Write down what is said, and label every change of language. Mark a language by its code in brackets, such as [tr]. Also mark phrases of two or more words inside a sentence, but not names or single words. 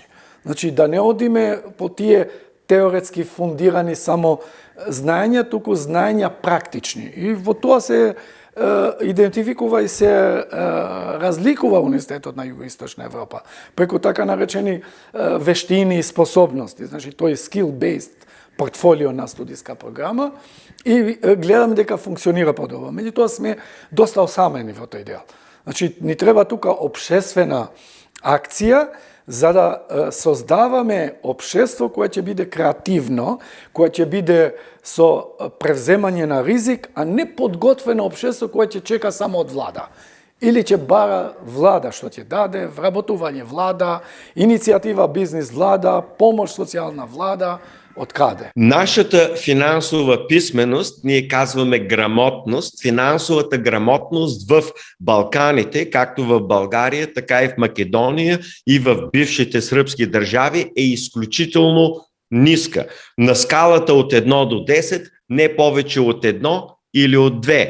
[mk] Значи, да не одиме по тие теоретски фундирани само знаења, туку знаења практични. И во тоа се идентификува и се разликува универзитетот на Југоисточна Европа преку така наречени вештини и способности, значи тој skill-based портфолио на студиска програма и гледаме дека функционира подобро. Меѓутоа сме доста осамени во тој дел. Значи ни треба тука општествена акција за да создаваме општество кое ќе биде креативно, кое ќе биде со превземање на ризик, а не подготвено општество кое ќе чека само од влада. Или ќе бара влада што ќе даде, вработување влада, иницијатива бизнис влада, помош социјална влада, од каде? [bg] Нашата финансова писменост, ние казваме грамотност, финансовата грамотност в Балканите, както в България, така и в Македония и в бившите сръбски държави е изключително ниска. На скалата от 1 до 10, не повече от 1 или от 2.